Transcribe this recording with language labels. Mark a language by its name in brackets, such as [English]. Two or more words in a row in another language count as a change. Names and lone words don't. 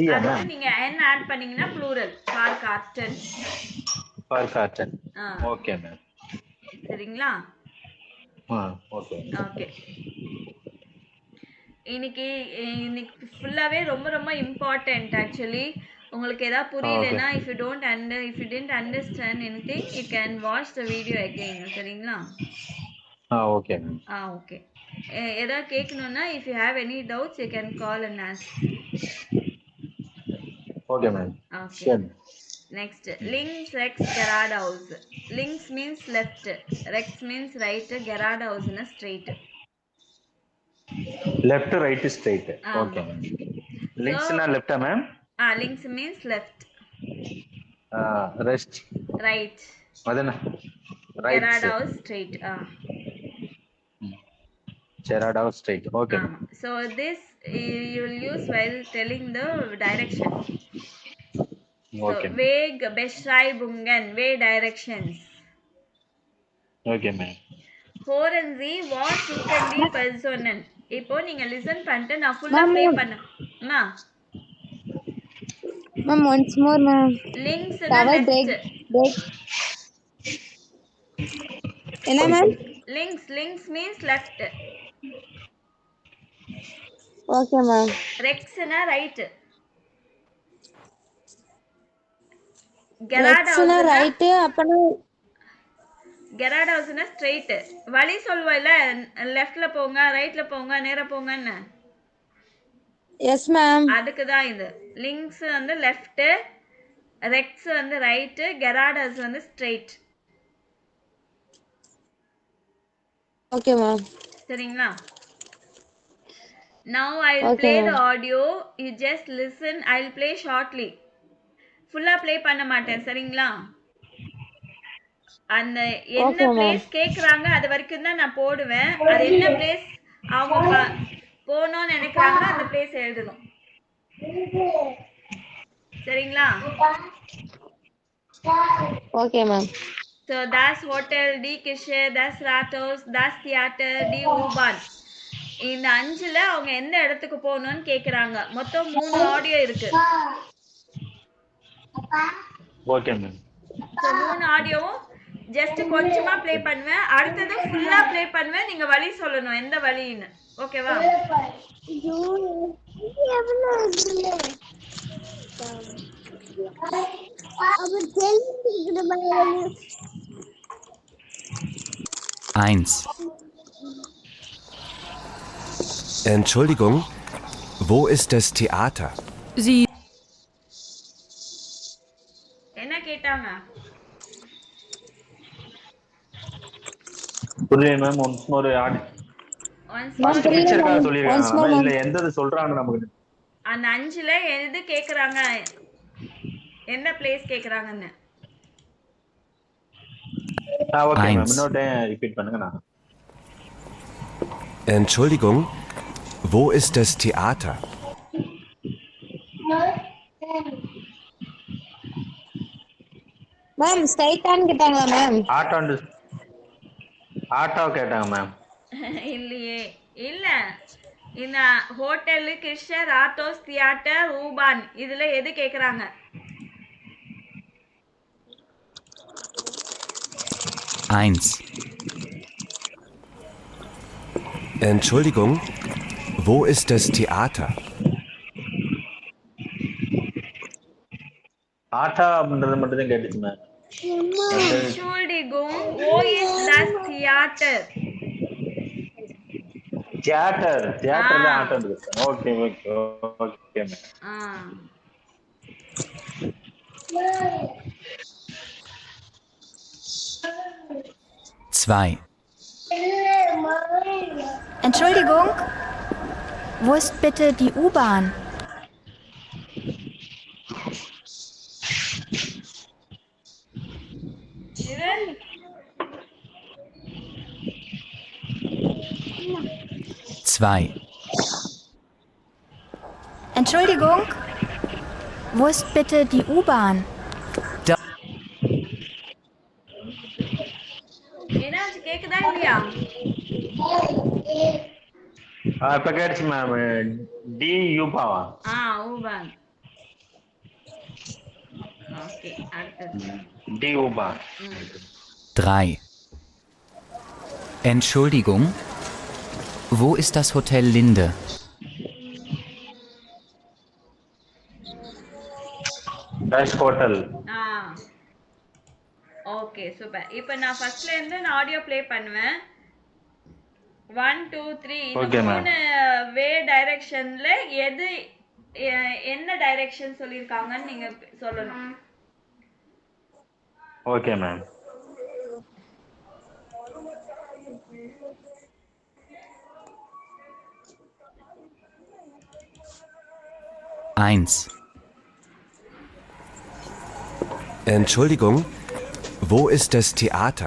[Tamil] அதுக்கு நீங்க n ஆட் பண்ணீங்கன்னா [German] plural Fahrkarten. [English] okay ma'am. [Tamil] சரிங்களா? ஓகே. ஓகே. இன்னைக்கு ஃபுல்லாவே ரொம்ப ரொம்ப இம்பார்ட்டன்ட். ஆக்சுவலி உங்களுக்கு ஏதாவது புரியலனா [English] if you didn't understand anything you can watch the video again. [Tamil] சரிங்களா? [English] okay ma'am. [Tamil] ஓகே. ஏதாவது கேட்கணும்னா [English] if you have any doubts you can call and ask. okay ma'am. Okay. Next, [German] links rex geradeaus. [English] Links means left, rex means right, geradeaus na straight. left right straight. okay ma'am. links na left ma'am. links means left. rest right. adana right. geradeaus straight. geradeaus straight. okay. So this you will use while telling the direction. okay. So [German] Weg Beschreibungen, [English] way directions. okay ma'am. [German] Hören Sie what suchen die Personen. [Tamil] இப்போ நீங்க listen பண்ணிட்டு நான் ஃபுல்லா ப்ளே பண்ணேன். [English] Ma'am, once more ma'am. links na left. [Tamil] என்ன ma'am? [English] links means left. okay ma'am. rex na right. geradeaus na right அப்பனா geradeaus na straight. [Tamil] வழி சொல்வல லெஃப்ட்ல போங்க, ரைட்ல போங்க, நேரா போங்கன்னு. [English] yes ma'am. [Tamil] அதுக்கு தான் இது. links வந்து left, rex வந்து right, geradeaus வந்து straight. [English] okay ma'am. [Tamil] சரிங்களா? [English] now I will play the audio, you just listen. I will play shortly. [Tamil] ஃபுல்லா ப்ளே பண்ண மாட்டேன். சரிங்களா? அந்த என்ன பிளேஸ் கேக்குறாங்க அது வரைக்கும் தான் நான் போடுவேன். அது என்ன பிளேஸ் அவங்க போகணும்னு நினைக்கிறாங்களோ அந்த பிளேஸ் எழுதணும். சரிங்களா? [English] okay ma'am. [German] So das Hotel, die Kirche, das Rathaus, das Theater, die U-Bahn. [Tamil] இந்த 5ல அவங்க எந்த இடத்துக்கு போகணும்னு கேக்குறாங்க. மொத்தம் 3 ஆடியோ இருக்கு. ஓகே மேம். ஸோ 3 ஆடியோவும் ஜஸ்ட் கொஞ்சமா ப்ளே பண்ணுவேன். அடுத்தது ஃபுல்லா ப்ளே பண்ணுவேன். நீங்க வழி சொல்லணும் எந்த வழின்னு. ஓகேவா? [German] Eins, Entschuldigung, wo ist das Theater? Sie [Tamil] என்ன கேட்டாங்க? புரியல மேம். [English] once more [Tamil] ஆடி [English] Once Ma'am, more. [Tamil] புரியல பிக்சருக்காக [English] ma'am. Once [Tamil] சொல்லிருக்காங்க [English] more, [Tamil] இல்ல [English] ma'am. [Tamil] எந்த சொல்றாங்க நமக்கு? அந்த 5ல எது கேக்குறாங்க? எந்த பிளேஸ் கேக்குறாங்கன்னு. [English] okay ma'am. [German] Eins. [Tamil] இன்னொரு டைம் ரிப்பீட் பண்ணுங்க. நான் [German] Entschuldigung, wo ist das Theater? [Tamil] மேம் ஸ்ட்ரைட்டான்னு கேட்டாங்களா மேம்? ஆட்டோ கேட்டாங்க மேம். இல்லையே. இல்ல. இந்த ஹோட்டலு, கிருஷ்ண, ராத்தோஸ், தியேட்டர், ஊபான் இதுல எது கேக்குறாங்க? [German] eins, Entschuldigung, wo ist das Theater? [Tamil] ஆட்டோ அப்படின்றது மட்டும் தான் கேட்டுச்சு மேம். [German] Entschuldigung, wo ist das Theater? [Tamil] தியேட்டர்ல ஆட்டோ இருக்கு. [English] okay okay okay ma'am. ஆ. [German] zwei, Entschuldigung, wo ist bitte die U-Bahn? [Tamil] இது [German] zwei, Entschuldigung, wo ist bitte die U-Bahn? [Tamil] என்னாச்சு கேக்குதா இல்லையா? இப்ப கேட்டுச்சு மேம். டி யூபாவா? ஊபான். ஓகே அடுத்தது. [German] die U-Bahn. drei. Entschuldigung, wo ist das Hotel Linde? das Hotel. [English] okay super. [Tamil] இப்போ நான் ஃபர்ஸ்ட்ல இருந்து நான் ஆடியோ ப்ளே பண்ணுவேன். 1 2 3 இந்த [English] Okay, ma'am. [Tamil] 3 வே டைரக்ஷன்ல எது என்ன டைரக்ஷன் சொல்லிருக்காங்கன்னு நீங்க சொல்லணும். [English] okay ma'am. [German] Eins, Entschuldigung, wo ist das Theater?